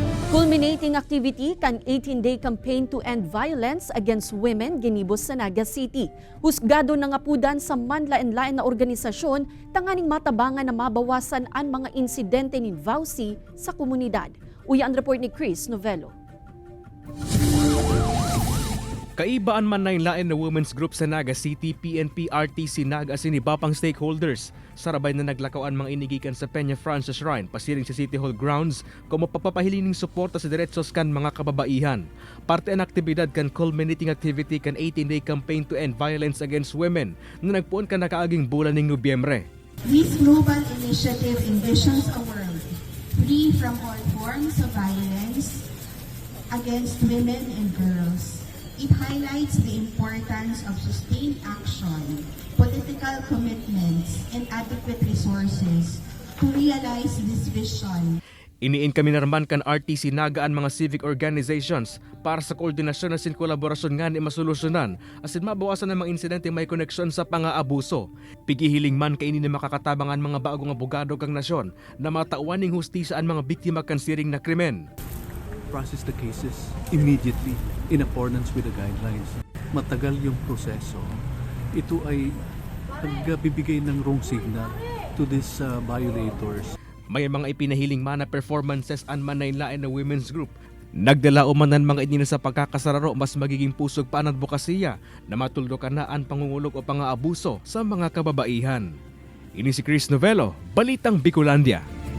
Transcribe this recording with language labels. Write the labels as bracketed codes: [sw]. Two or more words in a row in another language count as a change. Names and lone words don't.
[en] Culminating activity [bik] kan 18-day campaign to end violence against women ginibos sa Naga City. Husgado na nga pudan sa manlain-lain na organisasyon tanganing matabangan na mabawasan ang mga insidente ni VAUSI sa komunidad. Uya ang report ni Chris Novello. Kaibaan man na lain na women's group sa Naga City, PNP, RTC, Naga siniba pang stakeholders. Sarabay na naglakawan mga inigikan sa Peña Francia Shrine, pasiring sa City Hall grounds, kung mapapahilining suporta sa diretsos kan mga kababaihan. Parte ang aktibidad kan [en] culminating activity [bik] kan 18-day campaign to end violence against women na nagpuon ka nakaaging bulan ng Nobyembre. [en] This global initiative envisions a world free from all forms of violence against women and girls. It highlights the importance of sustained action, political commitments, and adequate resources to realize this vision. [bik] Iniin kami narman kan RTC Naga ang mga civic organizations para sa koordinasyon at kolaborasyon nga ni masolusyonan asin mabawasan ang mga insidente may koneksyon sa pang-aabuso. Pigihiling man kainin ni makakatabang ang mga bagong abogado kang nasyon na matauan ng hustisya ang mga biktima kan siring na krimen. [en] Process the cases immediately in accordance with the guidelines. [tl] Matagal yung proseso. Ito ay nagbibigay ng [en] wrong signal to these violators. [bik] May mga ipinahiling man na performances ang manaylain na women's group. Nagdala umanan mga inina sa pagkakasararo mas magiging pusog pa ang advokasya na matuldukan na ang pangungulog o pang-aabuso sa mga kababaihan. Ini si Chris Novello, Balitang Bicolandia.